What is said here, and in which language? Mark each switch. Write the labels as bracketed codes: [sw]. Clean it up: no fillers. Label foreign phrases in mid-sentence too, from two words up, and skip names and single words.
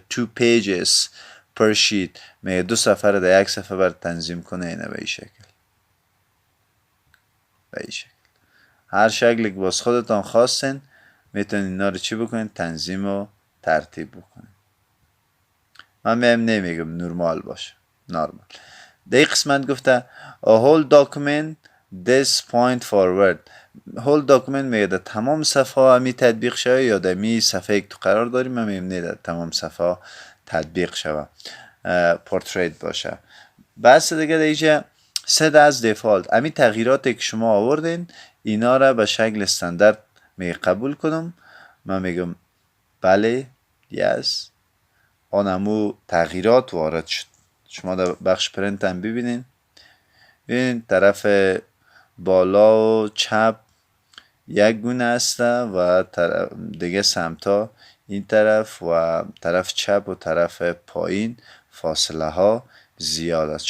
[en] 2 pages per sheet [fa] میگه 2 صفحه رو در یک صفحه بر تنظیم کنه. اینه به این شکل. به این شکل هر شکلی که باز خودتان خواستین میتونین اینا رو چی بکنین؟ تنظیم و ترتیب بکنین. من نمیگم نورمال باشه، نورمال. در این قسمت گفته [en] whole document this point forward. whole document [fa] میگه در تمام صفحه همی تطبیق شوه یا در می صفحه که تو قرار داریم من میگم در تمام صفحه تطبیق شوه، پورتریت باشه. بس دیگه در اینجا [en] set as default، [fa] امی تغییراتی که شما آوردین اینا را به شکل استاندارد می قبول کنم. من میگم بله، yes، آنمو تغییرات وارد شد. شما در بخش پرنت هم ببینین، ببینین طرف بالا و چپ یک گونه است و دیگه سمتا این طرف و طرف چپ و طرف پایین فاصله ها زیاد است.